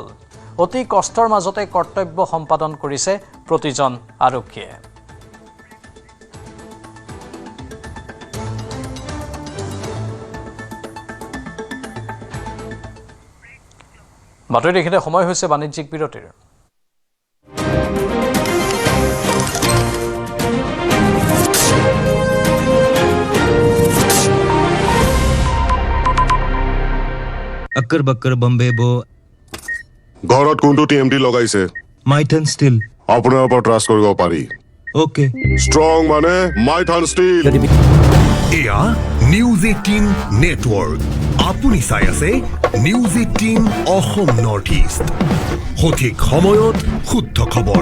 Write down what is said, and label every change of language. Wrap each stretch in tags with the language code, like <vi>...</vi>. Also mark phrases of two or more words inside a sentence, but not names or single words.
<as>অতি কষ্টৰ মাজতে কৰ্তব্য সম্পাদন কৰিছে প্ৰতিজন আৰক্ষীয়ে। বাতৰি দেখিতে সময় হৈছে বাণিজ্যিক বিৰতিৰ।</as> <hi>अक्कर बक्कर बम्बे बो</hi> <as>ঘৰত কোনটো TMT লগাইছে? माइथन स्टील আপোনাৰ ওপৰত ট্ৰাষ্ট কৰিব পাৰি। ओके ষ্ট্ৰং মানে মাইথান ষ্টীল। এয়া নিউজ 18 নেটৱৰ্ক। আপুনি চাই আছে নিউজ 18 অসম নৰ্থ ইষ্ট, সঠিক সময়ত শুদ্ধ খবৰ।</as>